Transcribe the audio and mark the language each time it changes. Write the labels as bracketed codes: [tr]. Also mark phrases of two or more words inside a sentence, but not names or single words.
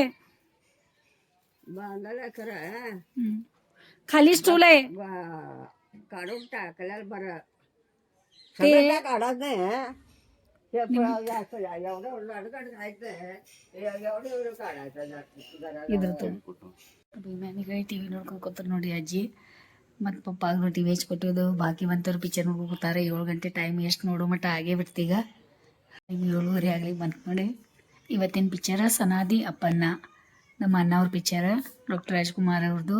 [mr] बांधायला खरं खाली स्टूल आहे काढून टाकल्याला बरं ते काढत नाही एवढं लडकड खायचं एवढं एवढं काढायचं [kn] ಇದ್ರ ಮ್ಯಾನಿಗೆ ಟಿ ವಿ ನೋಡ್ಕೊಂಡು ಕೂತಾರೆ ನೋಡಿ ಅಜ್ಜಿ ಮತ್ತು ಪಪ್ಪಾಗ ಟಿ ವಿ ಹಚ್ಕೊಟ್ಟಿದ್ದು ಭಾಗ್ಯವಂತರು ಪಿಕ್ಚರ್ ನೋಡ್ಕೊತಾರೆ. 7 ಗಂಟೆ ಟೈಮ್ ಎಷ್ಟು ನೋಡೋ ಮಟ್ಟ ಆಗೇ ಬಿಡ್ತೀಗ. 7:30 ಆಗಲಿ ಬಂತು ನೋಡಿ. ಇವತ್ತಿನ ಪಿಕ್ಚರ ಸನಾದಿ ಅಪ್ಪಣ್ಣ ನಮ್ಮ ಅಣ್ಣ ಅವ್ರ ಪಿಕ್ಚರ ಡಾಕ್ಟರ್ ರಾಜ್ಕುಮಾರ್ ಅವ್ರದ್ದು.